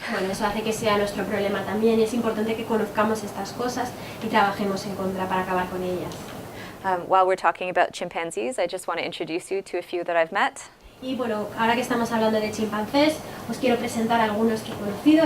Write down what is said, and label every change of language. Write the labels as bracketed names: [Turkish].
[Spanish] Bueno, eso hace que sea nuestro problema también y es importante que conozcamos estas cosas y trabajemos en contra para acabar con ellas. [English] While we're talking about chimpanzees, I just want to introduce you to a few that I've met. [Spanish] Y bueno, ahora que estamos hablando de chimpancés, os quiero presentar a algunos que he conocido.